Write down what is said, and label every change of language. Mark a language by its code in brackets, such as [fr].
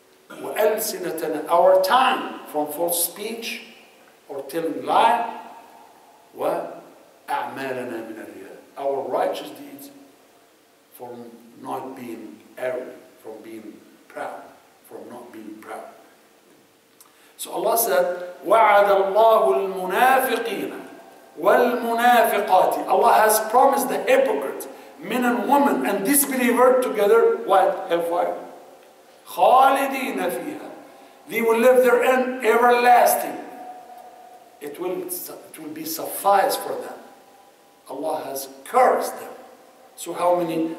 [ar] وألسنتنا, [en] our tongue from false speech or telling lie. [ar] وأعمالنا من الرياء. [en] Our righteous deeds from not being arrogant, from being proud, from not being proud. So Allah said, [ar] وَعَدَ اللَّهُ الْمُنَافِقِينَ وَالْمُنَافِقَاتِ. [en] Allah has promised the hypocrite, men and women and disbeliever together, what? Hellfire. [ar] خَالِدِينَ فِيهَا. [en] They will live therein everlasting. It will be suffice for them. Allah has cursed them. So how many?